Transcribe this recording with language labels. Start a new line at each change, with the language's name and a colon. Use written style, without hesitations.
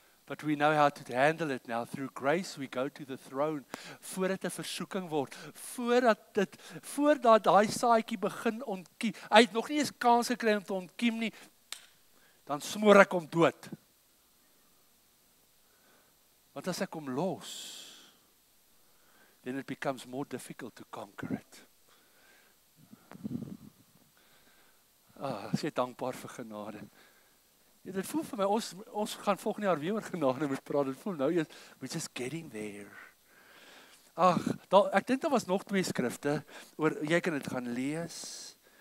English: But we know how to handle it now. Through grace we go to the throne.
Afrikaans: Voordat 'n versoeking word, voordat daai saadjie begin ontkiem. Hy het nog nie eens kans gekry om te ontkiem nie. Dan smoor ek hom dood. Want as ek hom los,
English: then it becomes more difficult to conquer it.
Afrikaans: As jy dankbaar vir genade. Ja, dit voel vir my, ons gaan volgende jaar weer oor genade moet praat. Dit voel nou,
English: we're just getting there.
Afrikaans: Ek dink daar was nog 2 skrifte, jy kan dit gaan lees.